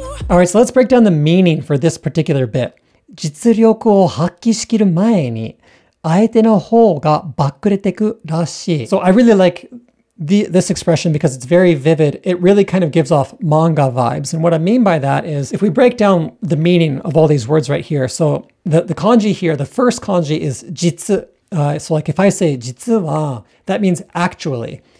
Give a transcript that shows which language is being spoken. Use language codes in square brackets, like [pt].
[en] All right, so let's break down the meaning for this particular bit. [ja] 実力を発揮しきる前に相手の方がバックれてくらしい. [en] So I really like this expression because it's very vivid. It really kind of gives off manga vibes. And what I mean by that is if we break down the meaning of all these words right here. So the kanji here, the first kanji is jitsu. So like if I say jitsu wa, that means actually.